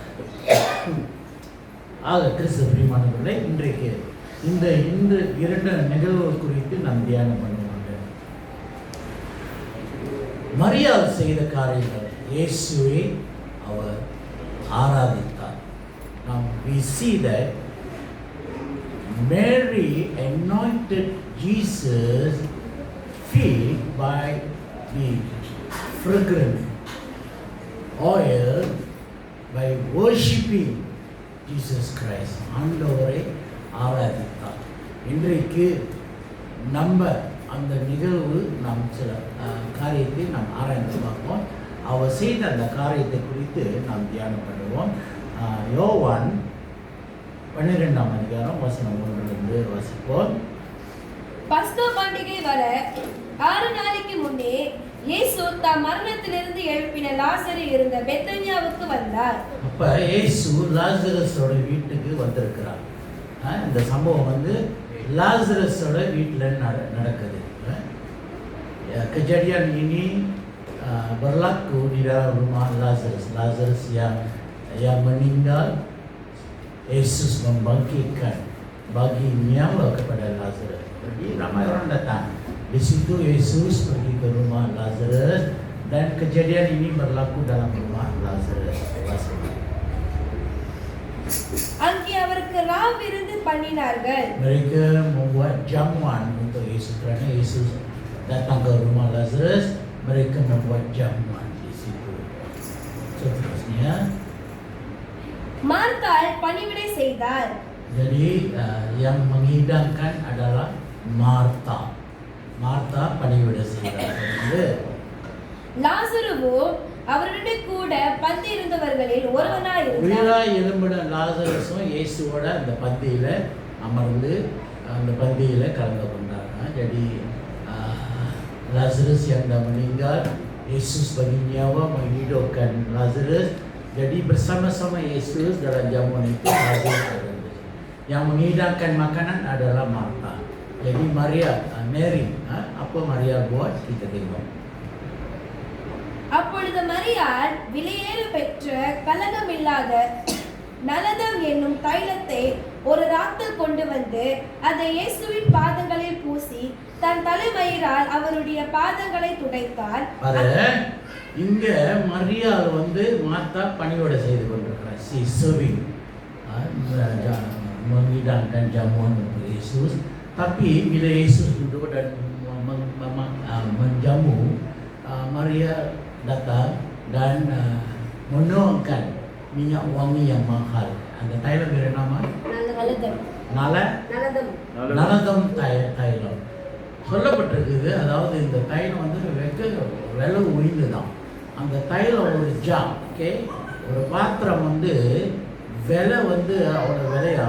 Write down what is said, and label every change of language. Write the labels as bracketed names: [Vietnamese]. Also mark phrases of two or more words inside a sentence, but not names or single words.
[Tamil] ஆக கிறிஸ்து பிரியமானவர்களே, இன்றைக்கு இந்த 2 நிகழ்வுகள் குறித்து நாம் தியானம் பண்ணுவோம். மரியாள் செய்த காரியங்கள், இயேசுவை அவர் ஆராதித்தார். [English] நாம் we see that Mary anointed Jesus' feet by the fragrant oil by worshipping Jesus Christ. [Tamil] ஆண்டவரை ஆராதித்தார். இன்றைக்கு நம்ம அந்த நிகழ்வு நாம் சில காரியத்தை நாம் ஆராய்ந்து பார்ப்போம். அவர் செய்த அந்த காரியத்தை குறித்து நாம் தியானம் பண்ணுவோம். யோவான் 12ஆம் அதிகாரம் வசனம் 1 வாசிப்போம். பஸ்கா பண்டிகை வர 6 நாளைக்கு முன்னே இயேசு தம் மரணத்திலிருந்து எழுப்பின லாசரு இருந்த பெத்தனியாவுக்கு வந்தார். அப்ப இயேசு லாசரஸோட வீட்டுக்கு வந்திருக்கிறார். இந்த சம்பவம் வந்து லாசரஸோட வீட்டில் நடக்குது. [Malay] kejadian ini berlaku di dalam rumah Lazarus. Lazarus yang meninggal, Yesus membangkitkan, bagi nyawa kepada Lazarus. Jadi ramai orang datang. Di situ Yesus pergi ke rumah Lazarus dan kejadian ini berlaku dalam rumah Lazarus. [Tamil] அங்கே அவருக்கு ராவிருந்து பண்ணினார்கள். [Malay] Mereka membuat jamuan untuk Yesus kerana Yesus datang ke rumah Lazarus. Mereka membuat jamuan di situ. Seterusnya, [Tamil] மார்த்தாள் பணிவிடை செய்தார். [Malay] jadi yang menghidangkan adalah Martha. [Tamil] Martha பணிவிடை செய்தார். லாசருவோ அவருடைய கூட பந்தி இருந்தவர்களில் ஒருவனாய் இருந்தார். உயிரா எழும்பின லாசரஸும் இயேசுவோட அந்த பந்தியில அமர்ந்து அந்த பந்தியில கலந்து கொண்டாங்க. [Malay] jadi Lazarus yang dah meninggal, Yesus bagi nyawa menghidupkan Lazarus. Jadi bersama-sama Yesus dalam jamuan itu Lazarus ada. Yang menghidangkan makanan adalah Martha. Jadi Mary, apa Maria buat kita tengok. [Tamil] அப்பொழுது மரியாள் விலையேறு பெற்ற கலகமில்லாத நலதம் என்னும் தைலத்தை ஒரு ராத்தில் கொண்டு வந்து அதை இயேசுவின் பாதங்களில் பூசி தன் தலைமயிரால் அவருடைய பாதங்களை துடைத்தார். இங்க மரியாள் வந்து மார்த்தா பணியோட செய்து கொண்டிருக்கிறார். [English] she serving [Malay] menghidangkan jamuan untuk Yesus. Tapi bila Yesus duduk dan menjamu, Maria datang dan menuangkan minyak wangi yang mahal. [Tamil] அந்த தைலம் பேர் என்னமா? நலதம் தைலம் சொல்லப்பட்டிருக்குது. அதாவது இந்த தைலம் வந்து விலை உயர்ந்து தான். அந்த தைலம் ஒரு ஜார், ஓகே, ஒரு பாத்திரம் வந்து விலை வந்து அவ்வளோ விலையா.